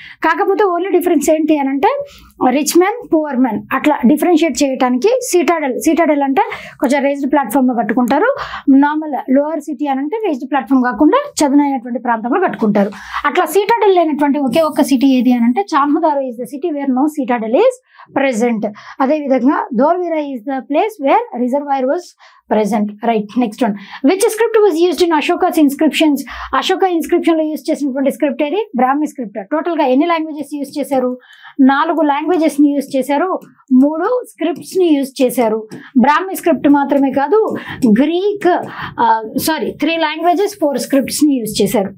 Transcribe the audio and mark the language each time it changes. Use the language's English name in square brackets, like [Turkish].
[Telugu] కాకపోతే only difference ఏంటి అని అంటే, రిచ్ మ్యాన్, పువర్ మ్యాన్, అట్లా డిఫరెన్షియేట్ చేయడానికి సిటాడెల్ అంటే కొంచెం రేజ్డ్ ప్లాట్ఫామ్ లో కట్టుకుంటారు. నార్మల్ లోవర్ సిటీ అని అంటే రేజ్డ్ ప్లాట్ఫామ్ కాకుండా చదునైనటువంటి ప్రాంతంలో కట్టుకుంటారు. అట్లా సిటాడెల్ లేనటువంటి ఒకే ఒక్క సిటీ ఏది అని అంటే, [English] Chanhudaro is the city where no citadel is present. [Telugu] అదేవిధంగా [English] Dholavira is the place where reservoir was present. Right, next one. Which script was used in Ashoka's inscriptions? [Telugu] Ashoka inscription లో యూజ్ చేసినటువంటి స్క్రిప్ట్ ఏది? బ్రాహ్మీ script. Total గా ఎన్ని languages use చేశారు? 4 languages ని use చేశారు, 3 scripts ని యూజ్ చేశారు. బ్రాహ్మీ స్క్రిప్ట్ మాత్రమే కాదు, 3 లాంగ్వేజెస్ 4 స్క్రిప్ట్స్ ని యూజ్ చేశారు.